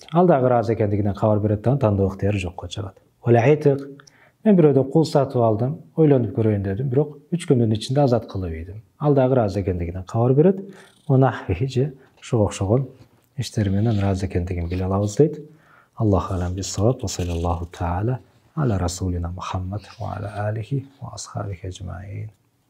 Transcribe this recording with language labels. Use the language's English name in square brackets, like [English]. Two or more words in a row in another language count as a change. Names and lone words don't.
[Kyrgyz] Ал дагы ыраазы экендигинен кабар берет да, тандоо ыктыяры жокко чыгат. Мен бирөөдөн кул сатып алдым, ойлонуп көрөйүн дедим, бирок 3 күндүн ичинде азат кылып ийдим. Ал дагы ыраазы экендигинен кабар берет. Же ошого окшогон иштер менен ыраазы экендигин биле алабыз дейт. [Arabic] الله أعلم بالصواب. وصلى الله تعالى على رسولنا محمد وعلى آله وأصحابه أجمعين.